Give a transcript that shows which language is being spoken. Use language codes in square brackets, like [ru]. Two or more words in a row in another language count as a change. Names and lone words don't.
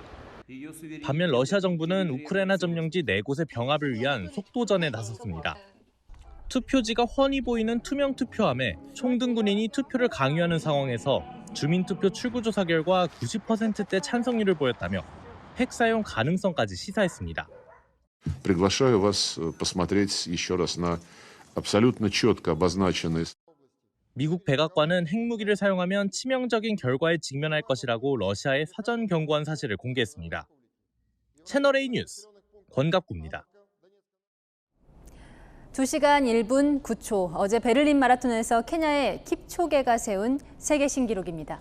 [ko] 반면 러시아 정부는 우크라이나 점령지 4곳의 병합을 위한 속도전에 나섰습니다. 투표지가 훤히 보이는 투명 투표함에 총등 군인이 투표를 강요하는 상황에서 주민투표 출구조사 결과 90%대 찬성률을 보였다며 핵 사용 가능성까지 시사했습니다. [ru] Приглашаю вас посмотреть еще раз на абсолютно четко обозначенные. [ko] 미국 백악관은 핵무기를 사용하면 치명적인 결과에 직면할 것이라고 러시아에 사전 경고한 사실을 공개했습니다. 채널A 뉴스 권갑구입니다. 2시간 1분 9초, 어제 베를린 마라톤에서 케냐의 킵초게가 세운 세계 신기록입니다.